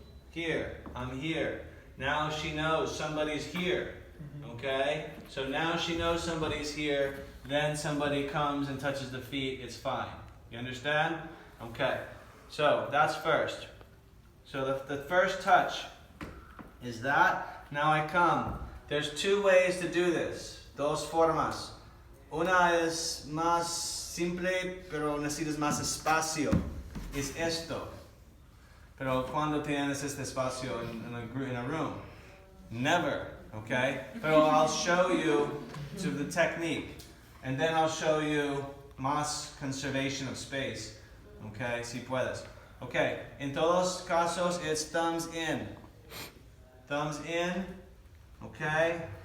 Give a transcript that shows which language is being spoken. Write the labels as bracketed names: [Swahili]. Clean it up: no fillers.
[English] Here, I'm here. Now she knows somebody's here, okay? So now she knows somebody's here, then somebody comes and touches the feet, it's fine. You understand? Okay, so that's first. So the first touch is that. Now I come. There's two ways to do this, dos formas. [Spanish] Una es más simple, pero necesitas más espacio. Es esto. Pero cuando tienes este espacio [English] in a room? Never, okay? Pero I'll show you to the technique. And then I'll show you más conservation of space. Okay, [Spanish] si puedes. [English] Okay, [Spanish] en todos casos [English] it's thumbs in. Thumbs in, okay?